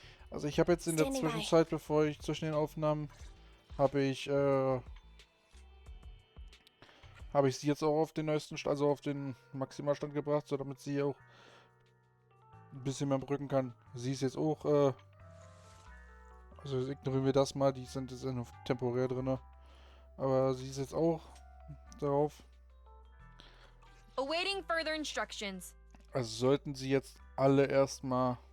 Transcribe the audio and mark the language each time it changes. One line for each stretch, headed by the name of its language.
German: Also ich habe jetzt in der Zwischenzeit, bevor ich zwischen den Aufnahmen, habe ich sie jetzt auch auf den neuesten, also auf den Maximalstand gebracht, so damit sie auch ein bisschen mehr drücken kann. Sie ist jetzt auch, also ignorieren wir das mal, die sind jetzt nur temporär drin. Aber sie ist jetzt auch darauf.
English: Awaiting further instructions.
German: Also sollten sie jetzt alle erstmal.